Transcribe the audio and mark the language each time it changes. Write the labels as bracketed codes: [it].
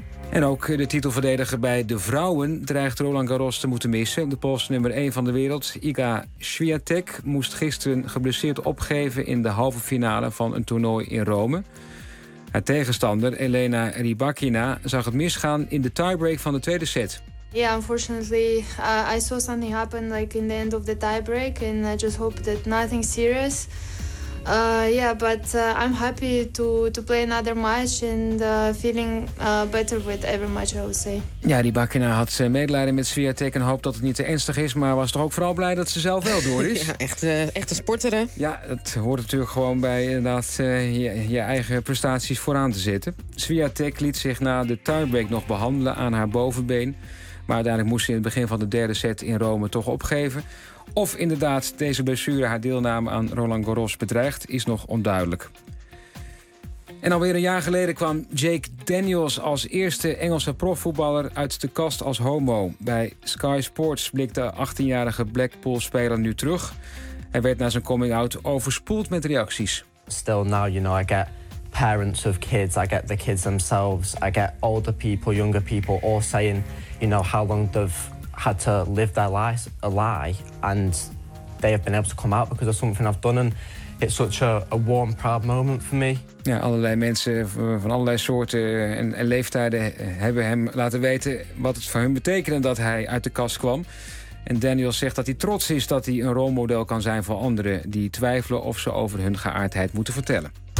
[nl] En ook de titelverdediger bij de vrouwen dreigt Roland Garros te moeten missen. De Poolse nummer 1 van de wereld, Iga Świątek, moest gisteren geblesseerd opgeven in de halve finale van een toernooi in Rome. Haar tegenstander, Elena Rybakina, zag het misgaan in de tiebreak van de tweede set. [en] Yeah, unfortunately, I saw something happen like in the end of the tiebreak and I just hope that nothing serious. I'm happy to play another match and feeling better with every match, I would say. [nl] Ja, Rybakina had medelijden met Świątek en hoopt dat het niet te ernstig is, maar was toch ook vooral blij dat ze zelf wel door is. Ja, echt een sporter, hè? Ja, het hoort natuurlijk gewoon bij inderdaad je eigen prestaties vooraan te zetten. Świątek liet zich na de tiebreak nog behandelen aan haar bovenbeen, maar uiteindelijk moest ze in het begin van de derde set in Rome toch opgeven. Of inderdaad deze blessure haar deelname aan Roland Garros bedreigt, is nog onduidelijk. En alweer een jaar geleden kwam Jake Daniels als eerste Engelse profvoetballer uit de kast als homo. Bij Sky Sports blikte de 18-jarige Blackpool-speler nu terug. Hij werd na zijn coming-out overspoeld met reacties. [en] Still now, you know, I get parents of kids, I get the kids themselves, I get older people, younger people all saying, you know, how long they've had to live their lives a lie and they have been able to come out because of something I've done and it's such a warm, proud moment for me. [nl] Ja, allerlei mensen van allerlei soorten en leeftijden hebben hem laten weten wat het voor hun betekende dat hij uit de kast kwam. En Daniel zegt dat hij trots is dat hij een rolmodel kan zijn voor anderen die twijfelen of ze over hun geaardheid moeten vertellen.